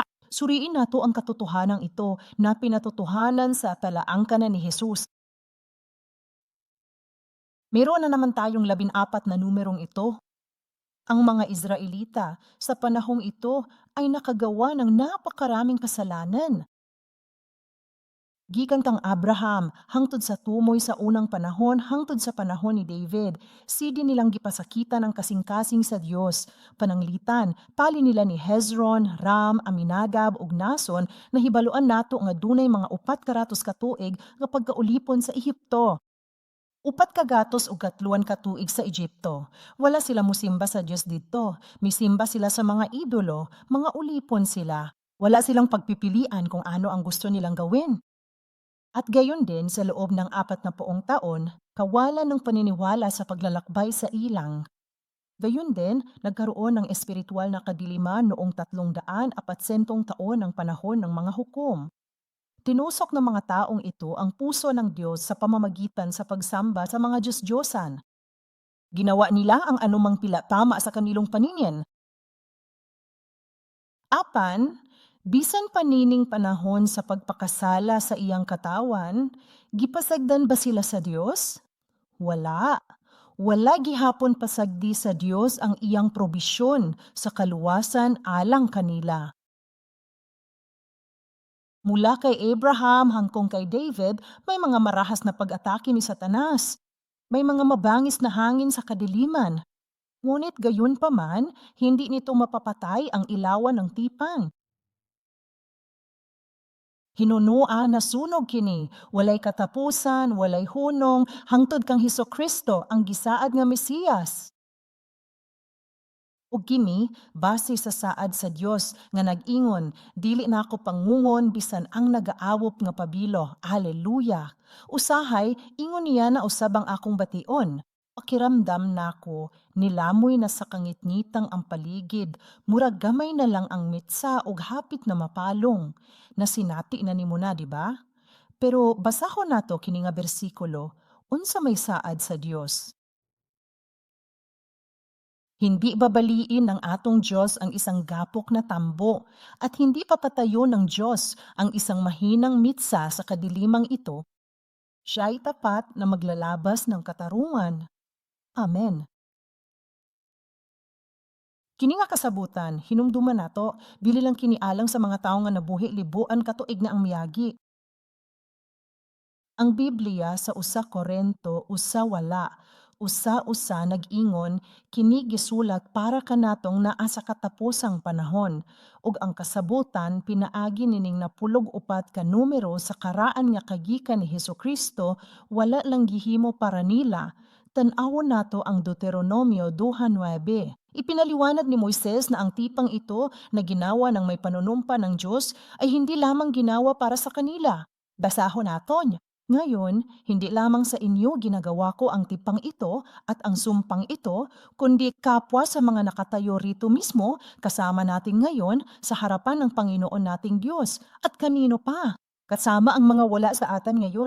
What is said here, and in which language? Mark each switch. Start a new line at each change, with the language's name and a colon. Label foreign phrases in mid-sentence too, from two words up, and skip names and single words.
Filipino: Suriin nato ang katotohanan ito na pinatotohanan sa talaangkanan ni Jesus. Meron na naman tayong 14 na numerong ito. Ang mga Israelita sa panahong ito ay nakagawa ng napakaraming kasalanan.
Cebuano: Gikan kang Abraham hangtod sa tumoy sa unang panahon hangtod sa panahon ni David, sidi nilang gipasakitan ang kasing-kasing sa Dios. Pananglitan, pali nila ni Hezron, Ram, Aminadab ug Nason na hibaluan nato nga dunay mga 400 ka tuig nga pagkaulipon sa Ehipto. 4 ug 3 ka tuig sa Egypto. Wala sila musimba sa Dios didto. Misimba sila sa mga idolo, mga ulipon sila.
Filipino: Wala silang pagpipilian kung ano ang gusto nilang gawin. At gayon din sa loob ng 40 taon, kawalan ng paniniwala sa paglalakbay sa ilang. Gayon din, nagkaroon ng espiritual na kadiliman noong 340 taon ng panahon ng mga hukom. Tinusok ng mga taong ito ang puso ng Diyos sa pamamagitan sa pagsamba sa mga Diyos-Diyosan. Ginawa nila ang anumang tama sa kanilong paningin.
Cebuano: Apan, bisan panining panahon sa pagpakasala sa iyang katawan, gipasagdan ba sila sa Diyos? Wala. Wala gihapon pasagdi sa Diyos ang iyang probisyon sa kaluwasan alang kanila.
Filipino: Mula kay Abraham hangtong kay David, may mga marahas na pag-atake ni Satanas. May mga mabangis na hangin sa kadiliman. Ngunit gayon pa man, hindi nito mapapatay ang ilawan ng tipan.
Cebuano: Hinunoa na sunog kini, walay katapusan, walay hunong, hangtod kang Hesukristo ang gisaad nga Mesiyas. Ug kini base sa saad sa Dios nga nag-ingon, dili na ako pangungon bisan ang nagaawop nga pabilo. Hallelujah. Usahay ingon niya na usab ang akong bation. Pakiramdam nako, nilamoy na sa kangitngitang ang paligid, murag gamay na lang ang mitsa ug hapit na mapalong. Nasinati na nimo na, di ba? Pero basahon nato kini nga bersikulo, unsa may saad sa Dios?
Filipino: Hindi babaliin ng atong Diyos ang isang gapok na tambo at hindi papatayo ng Diyos ang isang mahinang mitsa sa kadilimang ito. Siya ay tapat na maglalabas ng katarungan. Amen.
Cebuano: Kini nga kasabutan, hinumduman nato, bili lang kinialang sa mga tao nga nabuhi libuan katuig na ang miyagi. Ang Biblia sa 1 Korinto 1:8, nag-ingon, kini gisulat para kanatong naa sa katapusang panahon, ug ang kasabutan pinaagi nining napulog upat ka numero sa karaan nga kagikan ni Hesukristo, wala lang gihimo para nila. Tan-awon nato ang Deuteronomio 2:9.
Filipino: Ipinaliwanag ni Moises na ang tipang ito na ginawa ng may panunumpa ng Diyos ay hindi lamang ginawa para sa kanila.
Cebuano: Basahon naton.
Filipino: Ngayon, hindi lamang sa inyo ginagawa ko ang tipang ito at ang sumpang ito, kundi kapwa sa mga nakatayo rito mismo kasama natin ngayon sa harapan ng Panginoon nating Diyos at kanino pa, kasama ang mga wala sa atan ngayon.